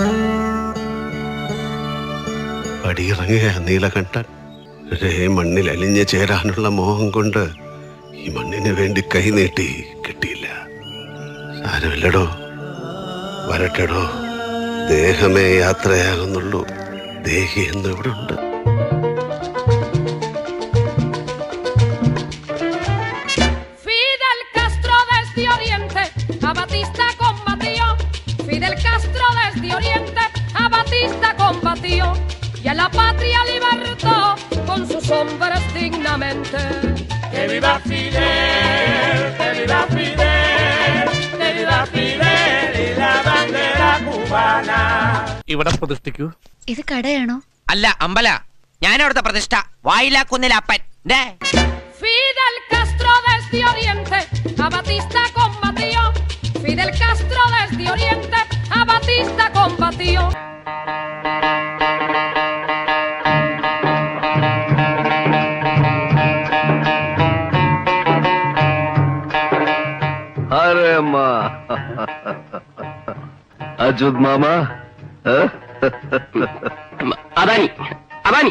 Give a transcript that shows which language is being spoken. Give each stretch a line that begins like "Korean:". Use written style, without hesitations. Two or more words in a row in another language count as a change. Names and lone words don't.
Malayalam: പടിയിറങ്ങുക നീലകണ്ഠൻ. ഒരേ മണ്ണിൽ അലിഞ്ഞു ചേരാനുള്ള മോഹം കൊണ്ട് ഈ മണ്ണിന് വേണ്ടി കൈനീട്ടി കിട്ടിയില്ല. സാരമില്ലടോ, വരട്ടെടോ. ദേഹമേ യാത്രയാകുന്നുള്ളൂ, ദേഹി എന്ന് ഇവിടെ ഉണ്ട്.
Spanish: Fidel Castro desde Oriente a Batista combatió y a la patria libertó con sus hombres dignamente. Que viva Fidel, que viva Fidel, que viva Fidel y la bandera cubana.
Malayalam: ഇവിടെ പ്രതിഷ്ഠിക്കൂ. ഇത് കടയാണോ? അല്ല, അമ്പല. ഞാനവിടുത്തെ പ്രതിഷ്ഠ. വായിലാക്കുന്നില്ല അപ്പൻ.
Spanish: Fidel Castro desde Oriente a Batista combatió. Fidel Castro desde Oriente a Batista combatió. अरे माँ अजूद मामा
Malayalam: അദാനി അദാനി